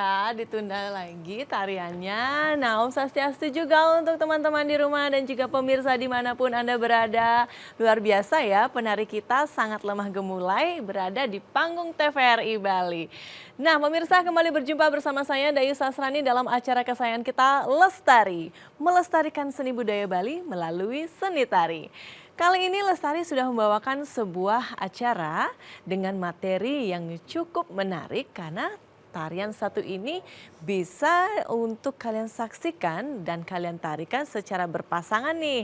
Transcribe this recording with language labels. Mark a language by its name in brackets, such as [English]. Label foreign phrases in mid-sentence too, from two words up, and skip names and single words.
[Indonesian] ditunda lagi tariannya. Nah, [Balinese] Om Swastiastu [Indonesian] juga untuk teman-teman di rumah dan juga pemirsa dimanapun Anda berada. Luar biasa ya, penari kita sangat lemah gemulai berada di panggung TVRI Bali. Nah, pemirsa kembali berjumpa bersama saya Dayu Sasrani dalam acara kesayangan kita Lestari. Melestarikan seni budaya Bali melalui seni tari. Kali ini Lestari sudah membawakan sebuah acara dengan materi yang cukup menarik karena tarian satu ini bisa untuk kalian saksikan dan kalian tarikan secara berpasangan nih.